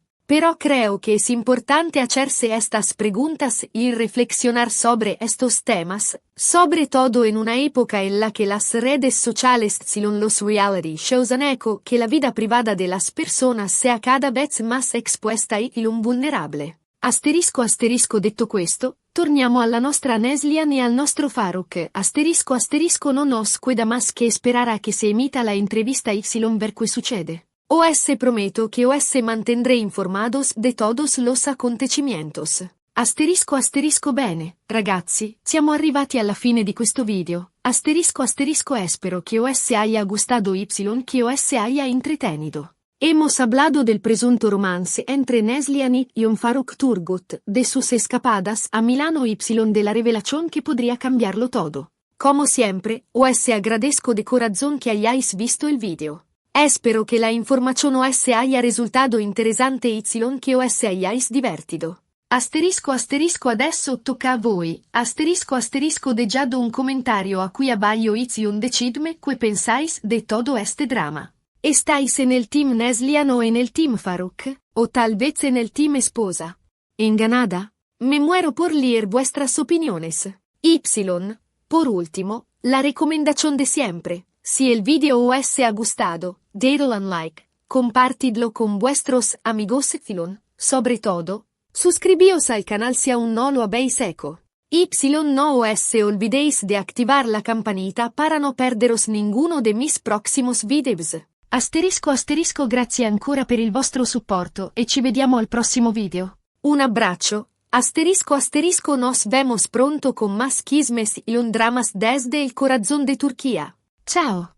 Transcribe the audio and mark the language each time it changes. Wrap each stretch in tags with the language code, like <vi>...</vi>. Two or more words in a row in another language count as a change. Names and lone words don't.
<es>Pero creo que es importante hacerse estas preguntas y reflexionar sobre estos temas, sobre todo en una época en la que las redes sociales y los reality shows han hecho que la vida privada de las personas sea cada vez más expuesta y vulnerable.</es> <it>Detto questo, torniamo alla nostra Neslihan e al nostro Farouk.</it> <es>Non nos queda más que esperar a que se emita la entrevista ver qué sucede. OS prometo que OS mantendré informados de todos los acontecimientos.</es> <it>Bene, ragazzi, siamo arrivati alla fine di questo video.</it> <es>Espero que OS haya gustado que OS haya entretenido. Hemos hablado del presunto romance entre Neslihan y Faruk Turgut, de sus escapadas a Milano de la revelación que podría cambiarlo todo. Como siempre, OS agradezco de corazón que hayáis visto el video. Espero que la información os haya resultado interesante y que os hayáis divertido.</es> <it>Adesso tocca a voi.</it> <es>Dejad un comentario</es> <it>a cui</it> <es>abajo decidme qué pensáis de todo este drama. ¿Estáis en el team Neslihan o en el team Farouk? O tal vez en el team esposa. ¿Enganada? Me muero por leer vuestras opiniones. Por último, la recomendación de siempre. Si el video os ha gustado, dadle un like, compartidlo con vuestros amigos sobre todo, suscribíos al canal si aún no lo habéis hecho. No os olvidéis de activar la campanita para no perderos ninguno de mis próximos videos.</es> <it>Grazie ancora per il vostro supporto e ci vediamo al prossimo video. Un abbraccio.</it> <es>Nos vemos pronto con más chismes y dramas desde el corazón de Turquía.</es> <it>Ciao!</it>